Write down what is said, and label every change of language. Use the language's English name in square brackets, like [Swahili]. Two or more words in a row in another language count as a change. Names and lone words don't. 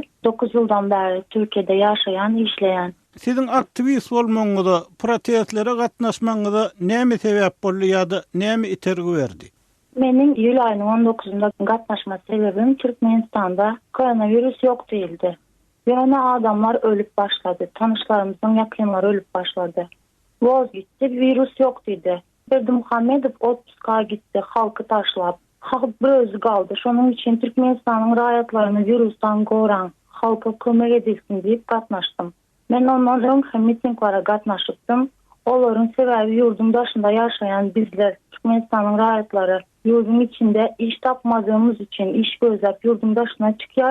[Turkmen] 9 ýyldan beri Türkiýede ýaşaýan, işleýän. Sizin aktivist bolmaňyza, protestlere gatnaşmaňyza näme sebäp boldy ýa-da näme itergi berdi? Menin ýyl aýynyň 19-ynda gatnaşma sebebim Türkmenistanda koronavirus ýok diýildi. Ýöne adamlar ölüp başladı. Tanışlarymyzyň ýakynlary ölüp başladı. Voz gitti, virus ýok diýdi. Berdimuhammedow otpuska gitti, halky taşlap. Halk bir özü kaldı. Şonun için Türkmenistan'ın raýatlaryny virusdan goran, halka kömek edilsin diýip gatnaşdym. Men onların mitinglara gatnaşypdym. Olaryň sebäbi ýurdun başynda ýaşaýan bizler, Türkmenistan'ın raýatlary, ýurdun içinde iş tapmadığımız için iş gözläp ýurdun başyna çykýar.